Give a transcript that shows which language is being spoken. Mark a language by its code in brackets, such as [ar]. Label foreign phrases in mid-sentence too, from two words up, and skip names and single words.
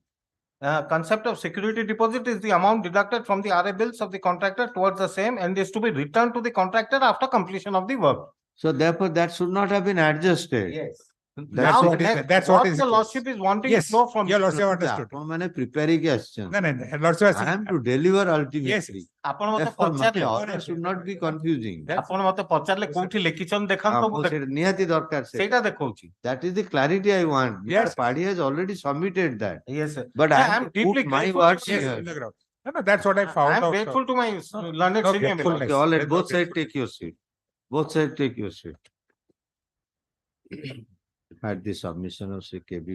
[en] Concept of security deposit is the amount deducted from the RA bills of the contractor towards the same and is to be returned to the contractor after completion of the work. So therefore, that should not have been adjusted. Yes. That's Now, what next, is, that's what is. the lordship is wanting Yes, to know from your lordship understood. ଆପଣମାନେ preparing question. No, lordship I am to deliver ultimately. Yes. [or] ଆପଣ ମତେ [en] Therefore, my [or] ପଚାରିଲେ [en] order should not be confusing. [or] ଆପଣ ମତେ ପଚାରିଲେ କୋଉଠି ଲେଖିଛନ୍ତି ଦେଖାନ୍ତୁ ମୁଁ ଦେଖ- ନିହାତି ଦରକାର ସେଇଟା ଦେଖଉଛି. [en] That is the clarity I want. Yes. Party has already submitted that. Yes, sir. But Yeah, I I'm am to deeply put my grateful words to you. Yes, here. in the ground. No, that's what I found I am out. grateful to my learned No, senior. grateful. Milord. Okay, all right, Yes, both okay. sides take your seat. Both sides take your seat. At the submission of Sri K.B.